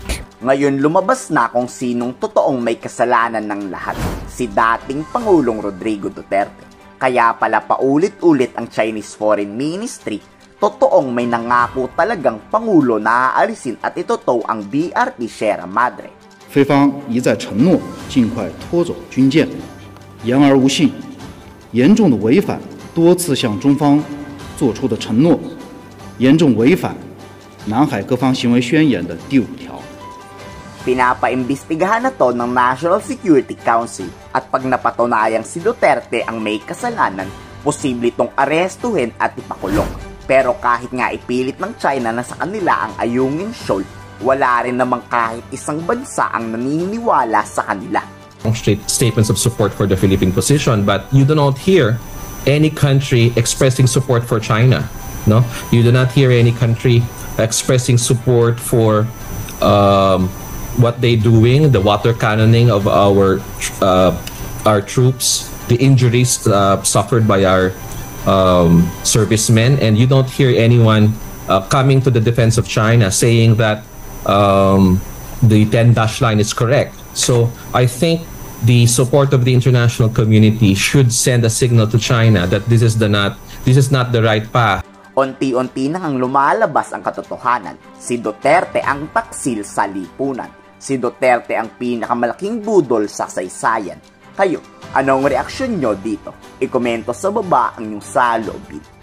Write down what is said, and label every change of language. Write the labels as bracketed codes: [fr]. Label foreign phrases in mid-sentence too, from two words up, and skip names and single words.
[tl] Ngayon lumabas na kung sinong totoong may kasalanan ng lahat, si dating Pangulong Rodrigo Duterte. Kaya pala paulit-ulit ang Chinese Foreign Ministry, totoong may nangako talagang Pangulo na aalisin at itotow ang BRP Sierra Madre. [zh] 菲方一再承诺尽快拖走军舰，言而无信，严重的违反多次向中方作出的承诺，严重违反南海各方行为宣言的第5条。 [tl] Pinapaimbestigahan na to ng National Security Council at pag napatunayang si Duterte ang may kasalanan, posible itong arestuhin at ipakulong. Pero kahit nga ipilit ng China na sa kanila ang Ayungin Shoal, wala rin namang kahit isang bansa ang naniniwala sa kanila. [en] Statements of support for the Philippine position, but you do not hear any country expressing support for China. No, you do not hear any country expressing support for what they doing, the water cannoning of our troops, the injuries suffered by our servicemen, and you don't hear anyone coming to the defense of China saying that the 10-dash line is correct. So I think the support of the international community should send a signal to China that this is not the right path. [tl] Unti-unti nang lumalabas ang katotohanan. Si Duterte ang taksil sa lipunan. Si Duterte ang pinakamalaking budol sa saysayan. Kayo, anong reaksyon nyo dito? I-komento sa baba ang inyong saloobin.